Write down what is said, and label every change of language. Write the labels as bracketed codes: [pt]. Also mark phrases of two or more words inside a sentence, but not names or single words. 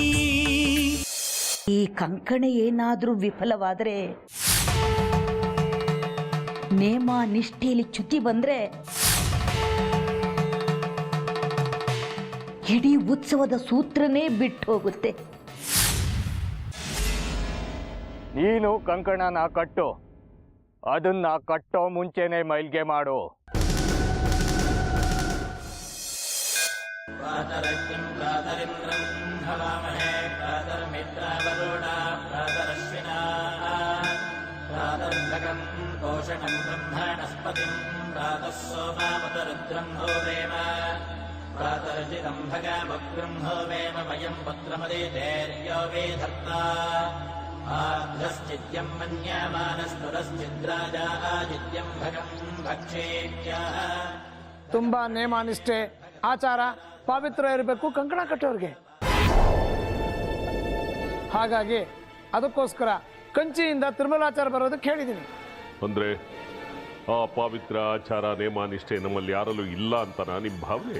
[kn] ಈ ಕಂಕಣ ಏನಾದರೂ ವಿಫಲವಾದರೆ, ನೇಮ ನಿಷ್ಠೆಯಲ್ಲಿ ಚ್ಯುತಿ ಬಂದ್ರೆ ಇಡೀ ಉತ್ಸವದ ಸೂತ್ರನೇ ಬಿಟ್ಟು ಹೋಗುತ್ತೆ. ನೀನು ಕಂಕಣನ ಕಟ್ಟು, ಅದನ್ನ ಕಟ್ಟೋ ಮುಂಚೆನೆ ಮೈಲ್ಗೆ ಮಾಡು. [sa] पोषणं ब्रह्मणस्पतिं प्रातः सोमावतरुद्रं होवेम प्रातर्जितं भगामग्रं होवेम वयं पुत्रमदितेर्यो वेधत्ता आद्रश्चिद्यं मन्यमानस्तुरश्चिद्राजा आदित्यं भगं भक्षेभ्यः. [kn] ತುಂಬಾ ನೇಮ ನಿಷ್ಠೆ ಆಚಾರ ಪವಿತ್ರ ಇರಬೇಕು ಕಂಕಣ ಕಟ್ಟೋರಿಗೆ. ಹಾಗಾಗಿ ಅದಕ್ಕೋಸ್ಕರ ಕಂಚಿಯಿಂದ ತಿರುಮಲಾಚಾರ ಬರೋದಕ್ಕೆ ಹೇಳಿದ್ದೀನಿ. ಅಂದ್ರೆ ಆ ಪವಿತ್ರ ಆಚಾರ ನೇಮ ನಿಷ್ಠೆ ನಮ್ಮಲ್ಲಿ ಯಾರಲ್ಲೂ ಇಲ್ಲ ಅಂತ ನಿಮ್ಮ ಭಾವನೆ?